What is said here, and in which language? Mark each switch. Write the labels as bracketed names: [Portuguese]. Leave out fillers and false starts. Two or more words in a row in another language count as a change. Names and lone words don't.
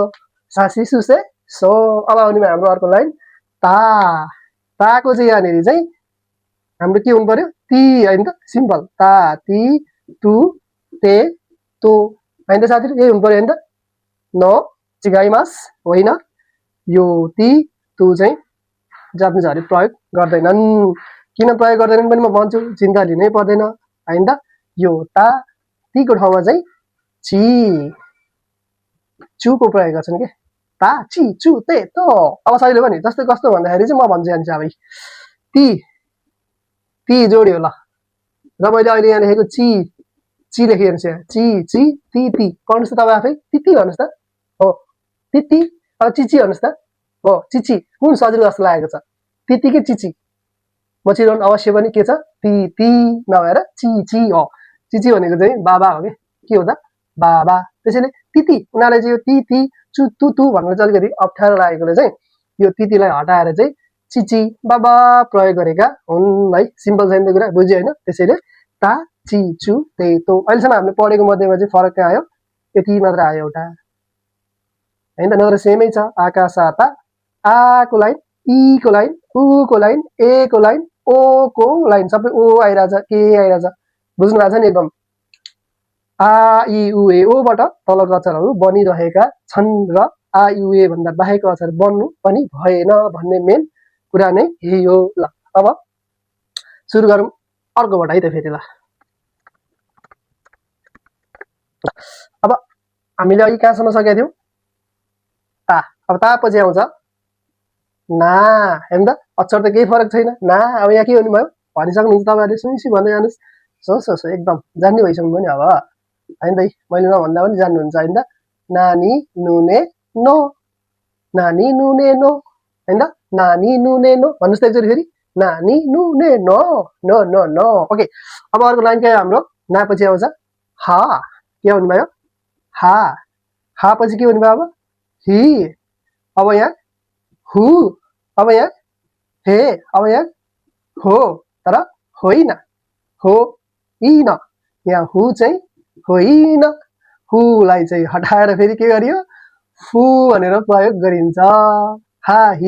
[Nepali] सासी सुसे सो अब आउने हाम्रो अर्को लाइन ता ताको चाहिँ यहाँनिर चाहिँ हाम्रो के हुनु पर्यो ती होइन त सिम्पल ता ती तु ते तो होइन त साथीहरू यही हुनु पर्यो होइन त नो चिगाइमास होइन यो ती तु चाहिँ जापानिजहरूले प्रयोग गर्दैनन् किन प्रयोग गर्दैनन् पनि म भन्छु चिन्ता लिनै पर्दैन होइन त यो ता तीको ठाउँमा चाहिँ ची चुको प्रयोग गर्छन् के ता ची चु ते तो अब सहिलो पनि जस्तो कस्तो भन्दाखेरि चाहिँ म भन्छु जान्छु अब ती ती जोड्यो ल र मैले अहिले यहाँ लेखेको ची ची लेखेको छु ची ची ती ती पढ्नुहोस् त तपाईँ आफै तिती भन्नुहोस् त हो तिती अब चिची भन्नुहोस् त हो चिची कुन सजिलो जस्तो लागेको छ तिती कि चिची म चिनाउनु अवश्य पनि के छ ती ती नभएर ची ची हो चिची भनेको चाहिँ बाबा हो के हो त बाबा त्यसैले तिती उनीहरूलाई चाहिँ यो ती ती चु तु तु भनेर चाहिँ अलिकति अप्ठ्यारो लागेकोले चाहिँ यो तितीलाई हटाएर चाहिँ चिची बाबा प्रयोग गरेका हुन् है सिम्पल छैन त कुरा बुझ्यो होइन त्यसैले ता ची चु ते तो अहिलेसम्म हामीले पढेको मध्येमा चाहिँ फरक कहाँ आयो यति मात्र आयो एउटा होइन त नत्र सेमै छ आकाश साता आको लाइन ईको लाइन उको लाइन एको लाइन ओको लाइन सबै ओ आइरहेछ के आइरहेछ बुझ्नु भएको छ नि एकदम आ इ उ ए ओबाट तलको अक्षरहरू बनिरहेका छन् र आ इ उ ए भन्दा बाहेकको अक्षर बन्नु पनि भएन भन्ने मेन कुरा नै यही हो ल अब सुरु गरौँ अर्कोबाट है त फेरि ल अब हामीले अघि कहाँसम्म सकेका थियौँ ता अब तापछि आउँछ ना हेर्नु त अक्षर त केही फरक छैन ना अब यहाँ के हुनु भयो भनिसक्नुहुन्छ तपाईँहरूले सुइसी भन्दै जानुहोस् सो सो एकदम जान्ने भइसक्नु भयो नि अब होइन त मैले नभन्दा पनि जान्नुहुन्छ होइन त नानी नुने नो नानी नुने नो होइन त नानी नुने नो भन्नुहोस् त एकचोटि फेरि नानी नुने नो नो नो नो ओके अब अर्को लाइन के हाम्रो नापछि आउँछ हा के भन्नुभयो हा हा पछि के भन्नुभयो अब हि अब यहाँ हु अब यहाँ हे अब यहाँ हो तर होइन हो इन यहाँ हु चाहिँ होइन हुलाई चाहिँ हटाएर फेरि के गरियो फु भनेर प्रयोग गरिन्छ हा हि